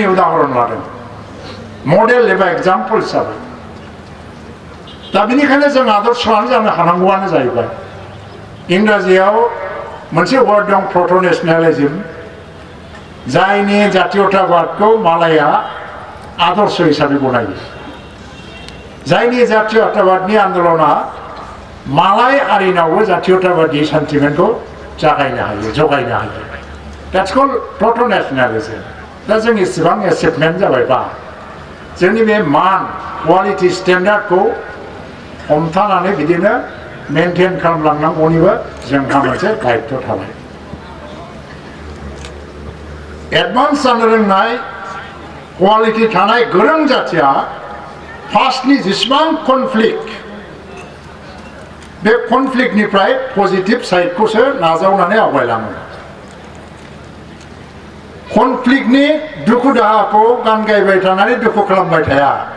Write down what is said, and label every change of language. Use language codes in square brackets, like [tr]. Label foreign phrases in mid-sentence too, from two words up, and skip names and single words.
[brx] उदाहरन लादों मडेल एबा एग्जाम्पल हिसाबै दा बेनिखायनो जों आदर्शआनो जानो हानांगौआनो जाहैबाय इंराजियाव मोनसे वार्ड दं [en] proto nationalism [brx] जायनि जातीयताबादखौ मालाया आदर्श हिसाबै गनायो जायनि जातीयताबादनि आन्दलना मालाय हारिनावबो जातीयताबादि सेन्टिमेन्टखौ जगायनो हायो [en] That's called proto-nationalism. [brx] दा जों इसेबां एचिभमेन्ट जाबायबा जोंनि बे मान क्वालिटि स्टेन्डार्डखौ हमथानानै बिदिनो मेनटेन खालामलांनांगौनिबो जोंहा मोनसे दायित्व थाबाय एडभान्स जानो रोंनाय क्वालिटि थानाय गोरों जाथिया फार्स्टनि जेसेबां कनफ्लिक्ट बे कनफ्लिक्टनिफ्राय पजिटिभ साइडखौसो नाजावनानै आवगायलाङो कनफ्लिक्टनि दुखु दाहाखौ गान गायबाय थानानै दुखु खालामबाय थाया